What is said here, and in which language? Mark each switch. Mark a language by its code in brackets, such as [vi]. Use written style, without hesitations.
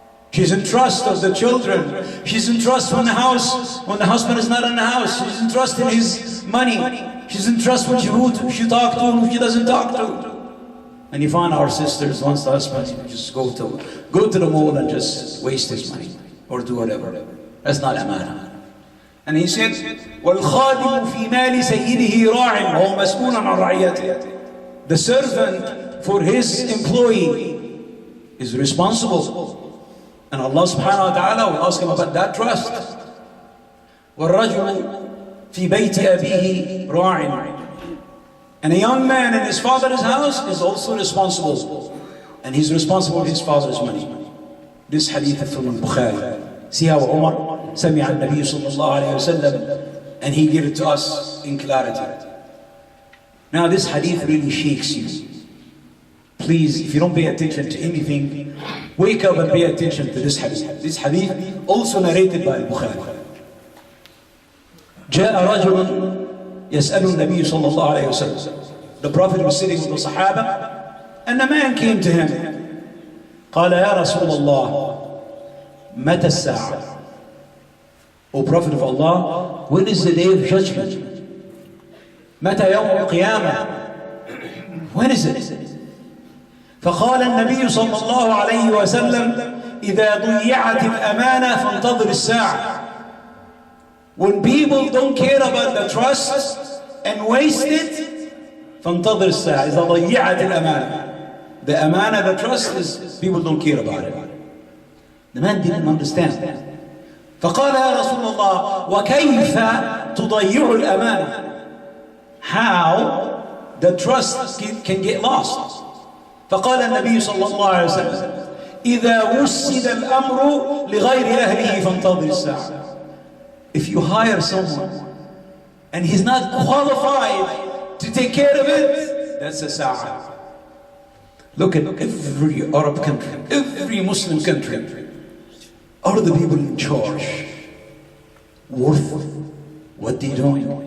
[en] She's in trust of the children. She's in trust when the husband is not in the house. She's in trust in his money. She's in trust with who she talks to and who she doesn't talk to. And you find our sisters, once the husband just go to the mall and just waste his money or do whatever. That's not amana. And he said, [ar] وَالْخَادِمُ فِي مَالِ سَيِّدِهِ رَاعٍ وَهُوَ مَسْئُولٌ عَنْ رَعِيَّتِهِ. [en] The servant for his employee is responsible. And Allah subhanahu wa ta'ala will ask him about that trust. [ar] وَالرَّجُلُ فِي بَيْتِ أَبِيهِ رَاعٍ. [en] And a young man in his father's house is also responsible. And he's responsible for his father's money. This hadith is from Bukhari. See how Umar [ar] سمع النبي صلى الله عليه وسلم, [en] and he gave it to us in clarity. Now this hadith really shakes you. Please, if you don't pay attention to anything, wake up and pay attention to this hadith. This hadith also narrated by Al-Bukhari. [ar] جاء رجل يسأل النبي صلى الله عليه وسلم. [en] The Prophet was sitting with the Sahaba, and a man came to him. [ar] قال يا رسول الله متى الساعة? [en] O Prophet of Allah, when is the day of judgment? [ar] متى يوم القيامة? [en] When is it? [ar] فقال النبي صلى الله عليه وسلم إذا ضيعت الأمانة فانتظر الساعة. [en] When people don't care about the trust and waste it, [ar] فانتظر الساعة. إذا ضيعت الأمانة. [en] The amana, the trust is people don't care about it. The man didn't understand. [ar] فقال يا رسول الله وكيف تضيع الأمانة? [en] How the trust can get lost. [ar] فقال النبي صلى الله عليه وسلم إذا وسد الأمر لغير أهله فانتظر الساعة. [en] If you hire someone and he's not qualified to take care of it, that's a sa'a. Look at every Arab country, every Muslim country. Are the people in charge worth what they're doing?